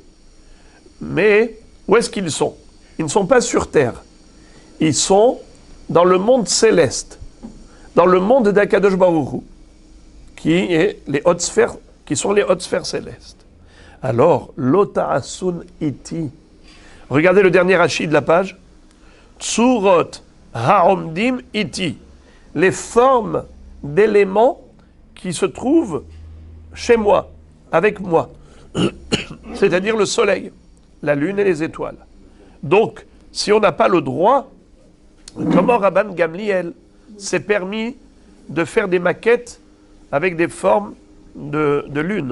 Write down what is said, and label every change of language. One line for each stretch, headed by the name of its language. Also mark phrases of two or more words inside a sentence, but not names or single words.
French: Mais où est-ce qu'ils sont? Ils ne sont pas sur terre. Ils sont dans le monde céleste, dans le monde d'
Hebrew: הקדוש ברוך הוא,
French: qui sont les hautes sphères célestes.
Hebrew: Alors, לא תעשון אתי.
French: Regardez le dernier Rashi de la page.
Hebrew: צורות העומדים אתי.
French: Les formes d'éléments qui se trouvent chez moi, avec moi. C'est-à-dire le soleil, la lune et les étoiles. Donc, si on n'a pas le droit, comment Rabban Gamliel s'est permis de faire des maquettes avec des formes de lune?